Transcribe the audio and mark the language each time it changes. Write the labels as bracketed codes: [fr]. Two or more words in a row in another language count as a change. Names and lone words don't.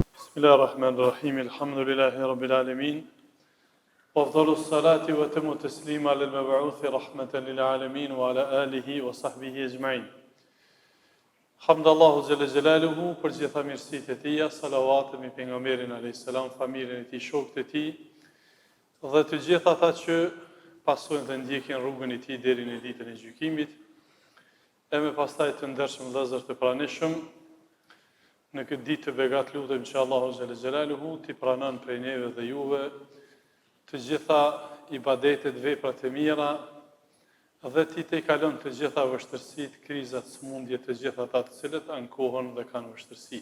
[ar] بسم الله الرحمن الرحيم. الحمد لله رب العالمين. وأفضل الصلاة وأتم التسليم على المبعوث رحمة للعالمين وعلى آله وصحبه أجمعين. حمد الله جل جلاله [sq] për gjitha mirësitë e tija, salavat me pejgamberin [ar] عليه السلام, [sq] familjen e tij, shokët e tij dhe të gjithë ata që pasojnë dhe ndjekin rrugën e tij deri në ditën e gjykimit. E me pastaj të ndershëm vëllezër të pranishëm, në këtë ditë të begat lutem që Allahu [ar] جل جلاله [sq] t'i pranon prej neve dhe juve të gjitha ibadetet, veprat e mira dhe ti të i kalon të gjitha vështërsitë, krizat, smundjet, të gjitha ata të cilët ankohen dhe kanë vështërsi.